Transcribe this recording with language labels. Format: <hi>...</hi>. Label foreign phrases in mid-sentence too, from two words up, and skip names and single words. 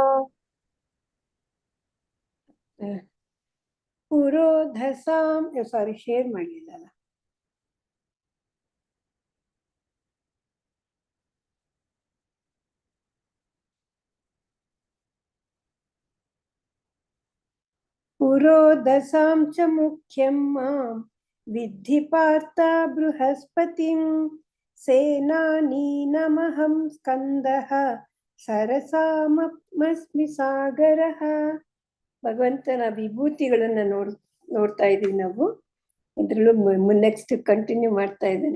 <kn>ಪುರೋಧಸಾಂ ಶೇರ್ ಮಾಡಲಿಲ್ಲ.</kn> <sa>ಪುರೋಧಸಾಂ ಚ ಮುಖ್ಯಂ ಮಾಂ ವಿದ್ಧಿ ಪಾರ್ಥ ಬೃಹಸ್ಪತಿಂ ಸೇನಾನೀನಮಹಂ ಸ್ಕಂದಃ ಸರಸಾಮಸ್ಮಿ ಸಾಗರಃ.</sa> <kn>ಭಗವಂತನ ವಿಭೂತಿಗಳನ್ನ ನೋಡ್ತಾ ಇದೀವಿ ನಾವು. ಇದ್ರಲ್ಲೂ</kn> <en>next continue</en> <kn>ಮಾಡ್ತಾ ಇದ್ದಾನೆ.</kn>